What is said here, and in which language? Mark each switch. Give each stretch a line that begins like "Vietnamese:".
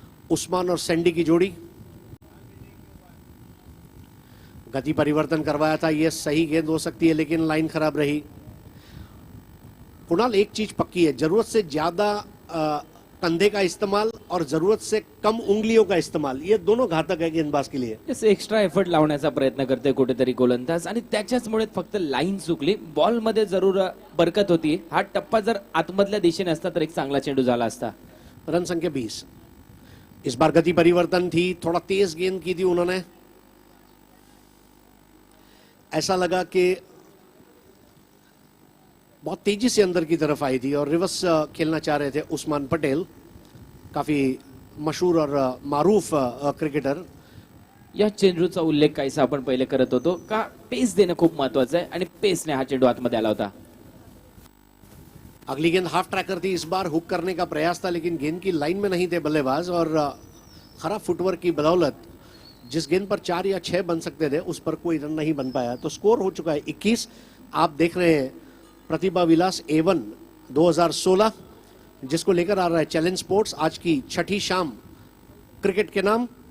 Hindi: उस्मान और सैंडी की जोड़ी, गति परिवर्तन करवाया था, यह सही गेंद हो सकती है लेकिन लाइन खराब रही। कुणाल, एक चीज पक्की है, जरूरत से ज्यादा कंधे का इस्तेमाल और जरूरत से कम उंगलियों का इस्तेमाल, ये दोनों घातक है गेंदबाज के लिए।
Marathi: येस, एक्स्ट्रा एफर्ट लावण्याचा प्रयत्न करते कुठेतरी गोलंदाज आणि त्याच्याचमुळे फक्त लाईन चुकली. बॉलमध्ये जरूर बरकत होती. हा टप्पा जर आतमधल्या दिशेने असता तर एक चांगला चेंडू झाला असता.
Hindi: रन संख्या 20। इस बार गति परिवर्तन थी, थोड़ा तेज गेंद की थी उन्होंने। ऐसा लगा कि बहुत तेजी से अंदर की तरफ आई थी और रिवर्स खेलना चाह रहे थे उस्मान पटेल, काफी मशहूर और मारूफ क्रिकेटर।
Marathi: या चेंडूचा उल्लेख काहीसा आपण पहिले करत होतो का पेस देणं खूप महत्वाचं आहे आणि पेसने हा चेंडू आतमध्ये आला होता.
Hindi: अगली गेंद हाफ ट्रैकर थी, इस बार हुक करने का प्रयास था लेकिन गेंद की लाइन में नहीं थे बल्लेबाज और खराब फुटवर्क की बदौलत जिस गेंद पर 4 या 6 बन सकते थे उस पर कोई रन नहीं बन पाया। तो स्कोर हो चुका है 21। आप देख रहे हैं प्रतिभा विलास A1 2016, जिसको लेकर आ रहा है चैलेंज स्पोर्ट्स। आज की छठी शाम क्रिकेट के नाम